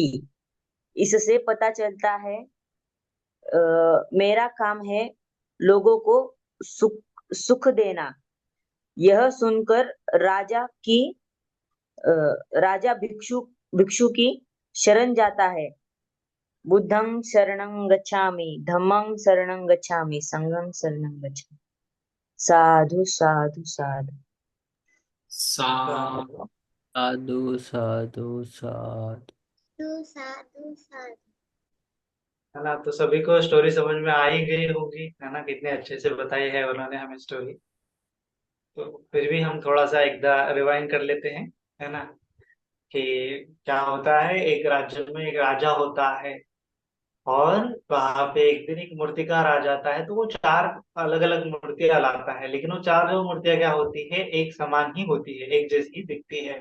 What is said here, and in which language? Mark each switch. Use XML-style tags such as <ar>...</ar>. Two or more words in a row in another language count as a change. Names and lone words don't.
<hi>इससे पता चलता है मेरा काम है लोगों को सुख देना। यह सुनकर राजा भिक्षु की शरण जाता है।</hi> <pi>बुद्धं शरणं गच्छामि, धम्मं शरणं गच्छामि, संघं शरणं गच्छामि। साधु साधु साधु। साधु साधु साधु।</pi> <hi>है ना। तो सभी को स्टोरी समझ में आ ही गई होगी, है ना। कितने अच्छे से बताई है उन्होंने हमें स्टोरी। तो फिर भी हम थोड़ा सा एक रिवाइंड कर लेते हैं, है ना। कि क्या होता है, एक राज्य में एक राजा होता है, और वहां पे एक दिन एक मूर्तिकार आ जाता है, तो वो चार अलग अलग मूर्तियां लाता है, लेकिन वो चार जो मूर्तियां क्या होती है, एक समान ही होती है, एक जैसी दिखती है।</hi>